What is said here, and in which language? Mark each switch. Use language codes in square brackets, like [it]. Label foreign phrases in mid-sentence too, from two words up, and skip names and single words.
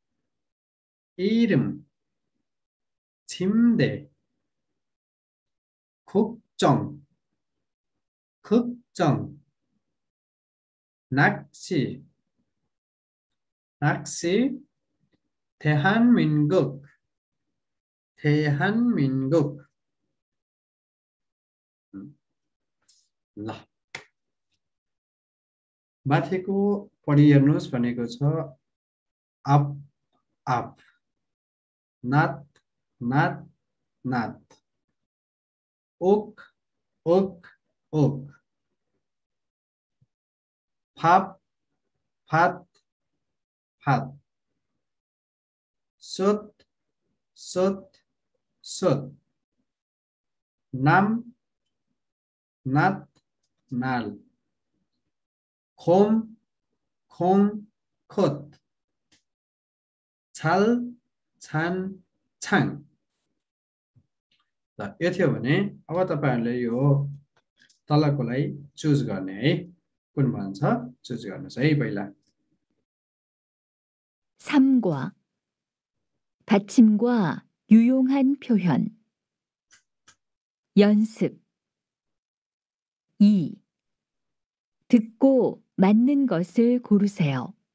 [ko] 이름, 침대, 국정, 국정, 낚시, 낚시, 대한민국, 대한민국. [ne] ल माथिको पढी हेर्नुहोस् भनेको छ आप आप, नात नात नात, ओक ओक ओक, फाप फात फात, सोत सोत सोत, नाम नात नाल, खोम खोम खोत, छाल छान छाङ। ल यो थियो भने अब तपाईहरुले यो तलकोलाई चुज गर्ने है, कुन भन्छ चुज गर्नुस् है पहिला। [ko] 3과 받침과 유용한 표현. 연습. 2. 듣고 맞는 것을 고르세요.